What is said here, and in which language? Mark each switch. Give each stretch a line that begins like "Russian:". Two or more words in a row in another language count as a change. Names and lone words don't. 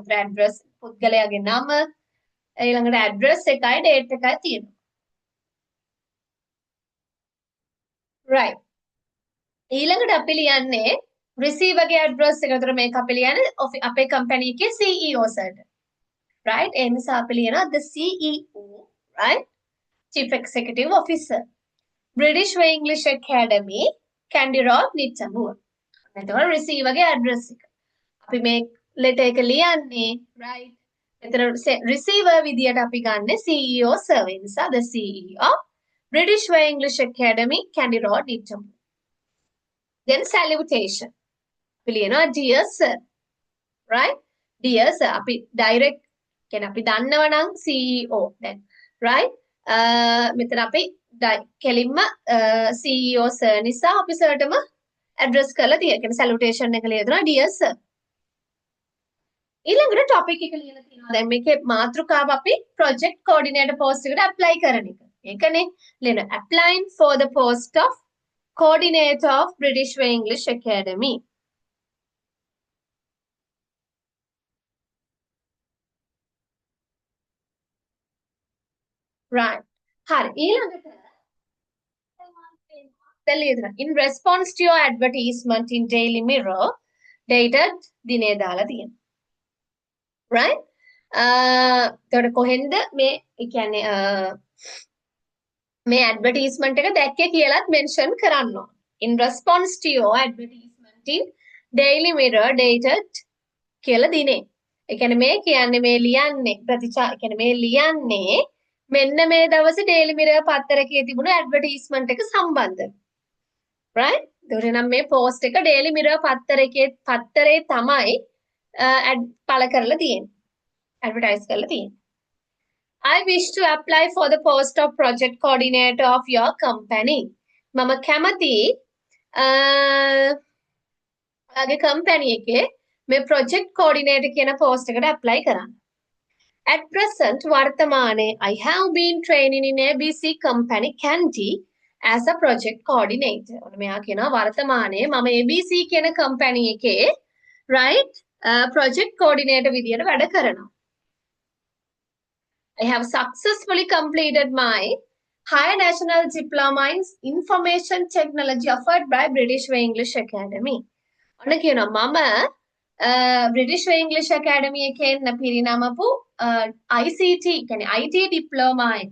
Sinhala: ඒතර address පුද්ගලයාගේ නම ඊළඟට address එකයි date එකයි තියෙනවා.
English: Right.
Sinhala: ඊළඟට අපි ලියන්නේ receiver ගේ address එක. ඒතර මේක අපි ලියන්නේ අපේ company එකේ CEO සර්ට. Right. ඒ නිසා අපි ලියනවා
English: the CEO,
Sinhala: right?
English: Chief Executive Officer. British Way English Academy, Candy Road, Nittamur.
Sinhala: එතකොට receiver ගේ address එක. අපි මේ letter එක ලියන්නේ, right? එතන receiver විදියට අපි ගන්න
English: CEO sir
Sinhala: ඒ නිසා
English: the CEO
Sinhala: British Way English Academy, Candy Road, Nittamur.
English: Then salutation.
Sinhala: අපි ලියනවා
English: dear sir,
Sinhala: right?
English: Dear sir.
Sinhala: අපි direct කියන්නේ අපි දන්නවා නම් CEO දැන්, right? මෙතන අපි කෙලින්ම
English: CEO sir
Sinhala: නිසා අපි සර්ටම ඇඩ්‍රස් කරලා තියෙනවා. කියන්නේ salutation එක ලියනවා
English: dear sir.
Sinhala: ඊළඟට topic එක ලියලා තියෙනවා. දැන් මේකේ මාතෘකාව අපි
English: project coordinator post
Sinhala: එකට apply කරන එක. ඒකනේ ලියන
English: applying for the post of coordinator of British Way English Academy. Right.
Sinhala: හරි.
English: ඊළඟට in response to your advertisement in Daily Mirror, dated
Sinhala: දිනේ දාලා තියෙනවා. Right? එතකොට කොහෙන්ද මේ කියන්නේ මේ advertisement එක දැක්කේ කියලාත් mention කරන්න ඕන.
English: In response to your advertisement in Daily Mirror, dated
Sinhala: කියලා දිනේ. ඒ කියන්නේ මේ කියන්නේ මේ ලියන්නේ කියන්නේ මේ ලියන්නේ මෙන්න මේ දවසේ Daily Mirror පත්තරකයේ තිබුණු advertisement එක සම්බන්ධව. Right? එතකොට නම් මේ post එක Daily Mirror පත්තරේ තමයි පළ කරලා තියෙන්නේ. Advertise කරලා තියෙන්නේ.
English: I wish to apply for the post of project coordinator of your company.
Sinhala: මම කැමති ඔයාගේ company එකේ මේ
English: project coordinator
Sinhala: කියන post එකට apply කරන්න.
English: At present, වර්තමානයේ I have been training in ABC company Candy as a project coordinator.
Sinhala: ඔන්න මෙයා කියනවා වර්තමානයේ මම ABC කියන company එකේ right
English: project coordinator
Sinhala: විදියට වැඩ කරනවා.
English: I have successfully completed my higher national diploma in information technology offered by British Way English Academy.
Sinhala: ඔන්න කියනවා මම British Way English Academy එකෙන් පිරිනමපු ICT කියන්නේ
English: IT diploma
Sinhala: එක.